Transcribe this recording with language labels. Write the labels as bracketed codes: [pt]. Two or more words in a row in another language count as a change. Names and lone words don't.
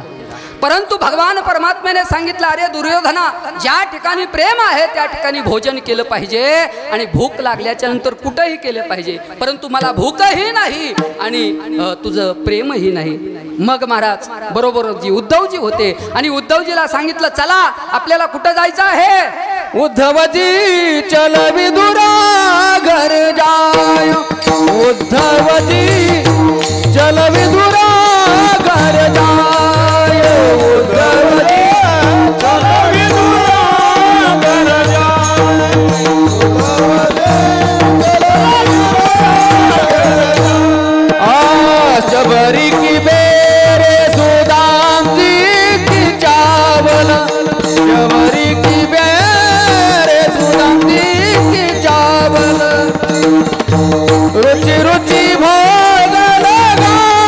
[mr] परंतु भगवान परमात्म्याने सांगितलं, अरे दुर्योधना, ज्या ठिकाणी प्रेम आहे त्या ठिकाणी भोजन केलं पाहिजे आणि भूक लागल्याच्या नंतर कुठंही केलं पाहिजे, परंतु मला भूकही नाही आणि तुझं प्रेमही नाही. मग महाराज बरोबर जी उद्धवजी होते आणि उद्धवजीला सांगितलं, चला आपल्याला कुठं जायचं आहे. [hi] उद्धवजी चल विदुरा घर जाय उद्धवजी चल विदुरा घर जाय उद्धवजी चल विदुरा घर जाय शबरी की बेरे सुदाम जी की चावल शबरी की बेरे सुदाम जी की चावल रुचि रुचि भोग लगावे